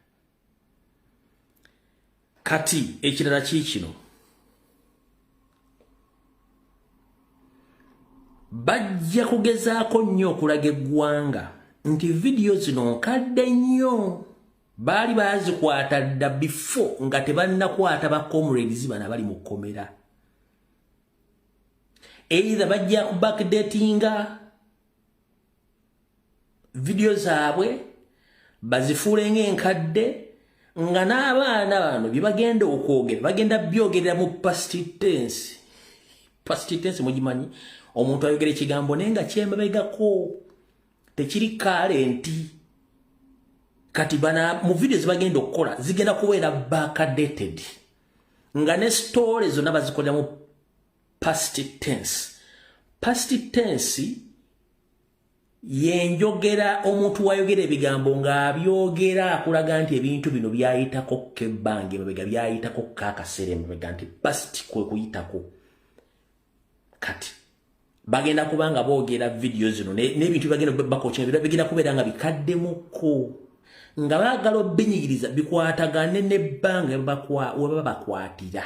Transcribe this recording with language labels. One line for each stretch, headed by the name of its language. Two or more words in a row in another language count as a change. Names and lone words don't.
Ganda: Kati ekirala kiikino bajja kugezaako nnyo okulaga eggwanga nti vidiyo zino nkadde nnyo baali baazikwata dda before nga tebannakwata ba comrades bana bali mu kkomera. Either bajja ku backdatinga video zaabwe bazifuule ng'enkadde nga n'abaana bano bye bagenda okwogera bagenda byogerera mu
English: past tense. Past tense
Ganda: mugimanyi omuntu ayogera ekigambo naye nga kyemabegako tekiri kalenti. Kati bana mu video zibagenda okukola zigenda kubeera backdated nga ne story zonna bazikolera mu
English: past tense. Past tense
Ganda: yenjogera omuntu wayogera ebigambo ng'abyogera akulaga nti ebintu bino byayitako kebbanga emabega byayitako kaakaseera emabega nti past kwe kuyitako. Kati bagenda kubanga boogera video zino n'ebintu bagenda bakokyera bigenda kubeera nga bikaddemuko nga baagala obbinyigiriza bikwatagane n'ebbanga we baba bakwatira.